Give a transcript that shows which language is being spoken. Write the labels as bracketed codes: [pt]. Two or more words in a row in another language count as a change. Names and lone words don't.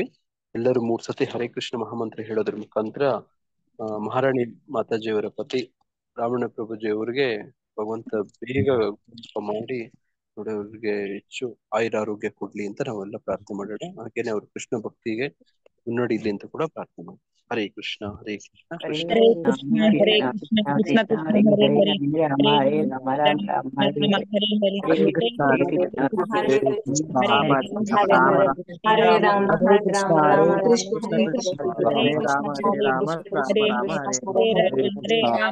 [kn] ಎಲ್ಲರೂ 3 ಸತಿ ಹರೇ ಕೃಷ್ಣ ಮಹಾಮಂತ್ರ ಹೇಳೋದ್ರ ಮುಖಾಂತರ ಮಹಾರಾಣಿ ಮಾತಾಜಿಯವರ ಪತಿ ರಾಮಣ್ಣ ಪ್ರಭುಜಿ ಅವರಿಗೆ ಭಗವಂತ ಬೇಗ ಮಾಡಿ ನೋಡಿ ಅವ್ರಿಗೆ ಹೆಚ್ಚು ಆಯುರಾರೋಗ್ಯ ಕೊಡ್ಲಿ ಅಂತ ನಾವೆಲ್ಲ ಪ್ರಾರ್ಥನೆ ಮಾಡೋಣ. ಹಾಗೇನೆ ಅವ್ರ ಕೃಷ್ಣ ಭಕ್ತಿಗೆ ಮುನ್ನಡಿಲಿ ಅಂತ ಕೂಡ ಪ್ರಾರ್ಥನೆ ಮಾಡಿ. ಹರೇ ಕೃಷ್ಣ. ಹರೇ ಕೃಷ್ಣ. ಕೃಷ್ಣ ಹರೇ ಕೃಷ್ಣ ಹರೇ ಕೃಷ್ಣ ಕೃಷ್ಣ ಕೃಷ್ಣ ಹರೇ ಹರೇ ಹರೇ ರಾಮ ಹರೇ ರಾಮ ಹರೇ ಹರೇ ಹರೇ ಕೃಷ್ಣ ಹರೇ ಕೃಷ್ಣ ಹರೇ ಕೃಷ್ಣ ಹರೇ ಕೃಷ್ಣ ಹರೇ ರಾಮ ಹರೇ ರಾಮ ರಾಮ ಕೃಷ್ಣ ಹರೇ ಕೃಷ್ಣ ಹರೇ ಕೃಷ್ಣ ಹರೇ ಕೃಷ್ಣ ಹರೇ ಹರೇ ಹರೇ ರಾಮ ಹರೇ ರಾಮ